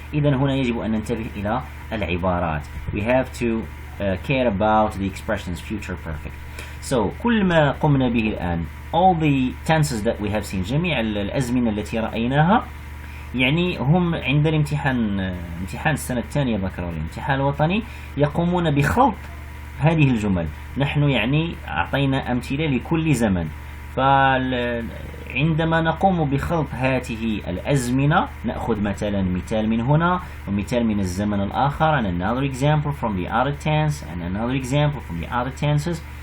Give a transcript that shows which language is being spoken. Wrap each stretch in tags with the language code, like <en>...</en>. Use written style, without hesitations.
<ar>إذن هنا يجب أن ننتبه إلى العبارات.</ar> <en>We have to care about the expressions future perfect.</en> <ar>So كل ما قمنا به الآن</ar> <en>all the tenses that we have seen</en> <ar>جميع الأزمنة التي رأيناها يعني هم عند امتحان السنة الثانية بكالوريا الامتحان الوطني يقومون بخلط هذه الجمل. نحن يعني أعطينا أمثلة لكل زمن، فعندما نقوم بخلط هذه الأزمنة نأخذ مثال من هنا ومثال من الزمن الآخر</ar> <en>and another example from the other tense and another example from the other tenses.</en>